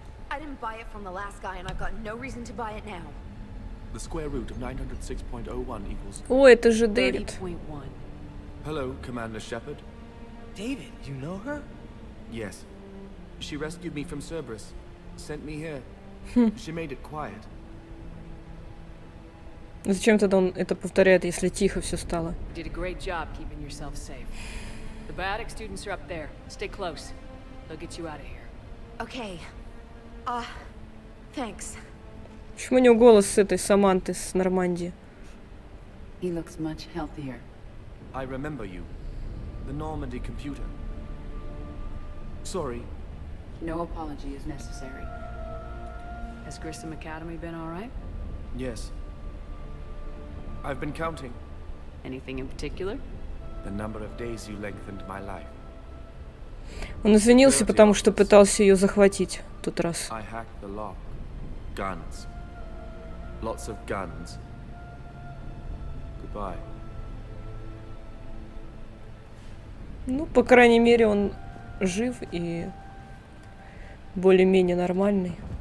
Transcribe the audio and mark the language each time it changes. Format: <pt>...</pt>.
<en>I didn't buy it from the last guy, and I've got no reason to buy it now. The square root of 906.01 equals...</en> <ru>О, это же Дэвид.</ru> <en>Hello, Commander Shepard. David, you know her? Yes. She rescued me from Cerberus. Sent me here. She made it quiet.</en> <ru>Зачем тогда он это повторяет, если тихо все стало?</ru> <en>Did a great job keeping yourself safe. The biotic students are up there. Stay close. They'll get you out of here. Okay. Thanks.</en> <ru>Почему у него голос с этой Саманты с Нормандии?</ru> <en>He looks much healthier. I remember you. The Normandy computer. Sorry. No apology is necessary. Has Grissom Academy been all right? Yes. I've been counting. Anything in particular? The number of days you lengthened my life.</en> <ru>Он извинился, потому что пытался ее захватить в тот раз.</ru> <en>I hacked the lock. Guns. Lots of guns. Goodbye.</en> <ru>Ну, по крайней мере, он жив и более-менее нормальный.</ru>